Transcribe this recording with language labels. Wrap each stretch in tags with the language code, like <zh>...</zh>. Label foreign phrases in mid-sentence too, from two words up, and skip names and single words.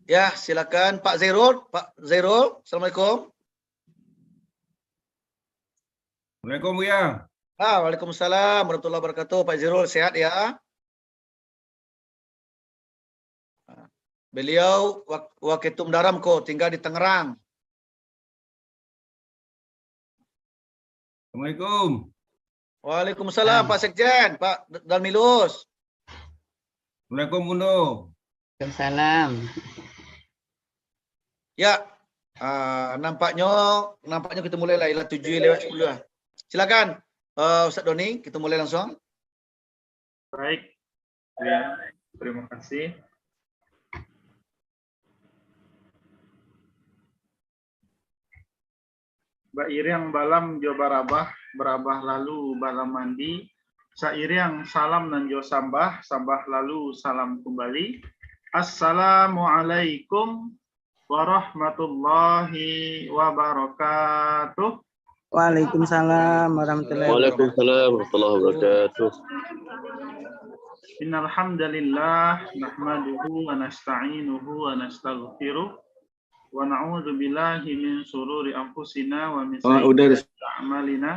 <id>Ya, silakan Pak Zairul. Pak Zairul,</id> <ar>Assalamualaikum. Assalamualaikum Buya. وعليكم السلام ورحمة الله وبركاته.</ar> <id>Pak Zairul sehat ya? Beliau Waketum Daramko, tinggal di Tangerang.</id> <ar>Assalamualaikum.</ar> <id>Waalaikumsalam Pak Sekjen, Pak Dalmilus.</id> <ar>Assalamualaikum Bundo. Waalaikumsalam.</ar> <id>Ya, nampaknya kita mulai lah, 7:10. Silakan Ustaz Doni, kita mulai langsung. Baik, ya, terima kasih.</id> <min>Mbak Iriang balam jo barabah lalu balam mandi. Sairiang salam nan jo sambah lalu salam kembali.</min> <ar>السلام عليكم ورحمة الله وبركاته. وعليكم السلام ورحمة الله وبركاته. وعليكم السلام ورحمة الله وبركاته. إن الحمد لله نحمده ونستعينه ونستغفره ونعوذ بالله من شرور أنفسنا ومن سيئات أعمالنا.</ar>